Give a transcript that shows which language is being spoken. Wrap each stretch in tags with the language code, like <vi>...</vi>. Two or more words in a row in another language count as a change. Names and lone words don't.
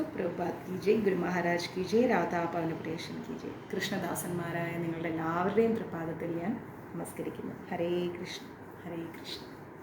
<hi>प्रभुपाद की जय, ഗുരു മഹാരാജ് की जय, രാധാ പവനപ്രിയേഷൻ की जय.</hi> <ml>കൃഷ്ണദാസന്മാരായ നിങ്ങളുടെ എല്ലാവരുടെയും തൃപ്പാദത്തിൽ ഞാൻ നമസ്കരിക്കുന്നു.</ml> <sa>ഹരേ കൃഷ്ണ, ഹരേ കൃഷ്ണ.</sa>